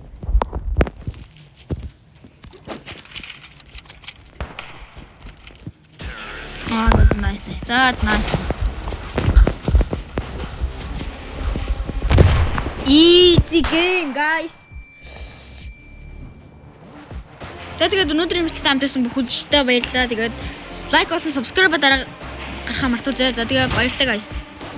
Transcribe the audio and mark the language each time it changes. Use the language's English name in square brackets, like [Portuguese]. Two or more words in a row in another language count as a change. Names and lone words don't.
[English] Oh, that's nice. That's nice. Easy game, guys. [Mongolian] Тэгээд өнөөдрийн мэдээлэл хамтарсан бүх үзэгчтэй баярлалаа. Тэгээд лайк болон subscribe дараа гарахаа мартуулъя. За тэгээд баярлалаа guys.